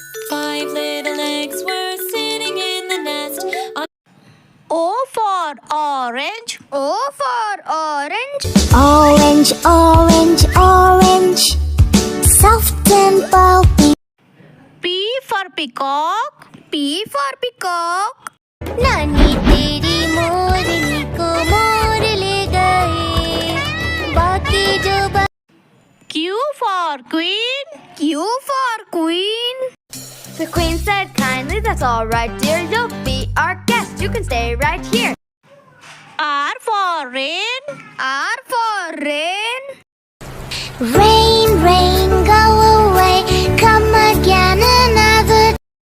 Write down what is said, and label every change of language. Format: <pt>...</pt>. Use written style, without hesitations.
<en>5 little eggs were sitting in the nest. O for orange. O for orange. Orange, orange, orange, soft and pulpy. P for peacock. P for peacock.</en> <hi>नानी तेरी मोरनी को मोर ले गए, बाकी जो</hi> <en>Q for queen. Q for queen. The queen said kindly, that's all right, dear. You'll be our guest. You can stay right here. R for rain. R for rain. Rain, rain, go away, come again another.</en>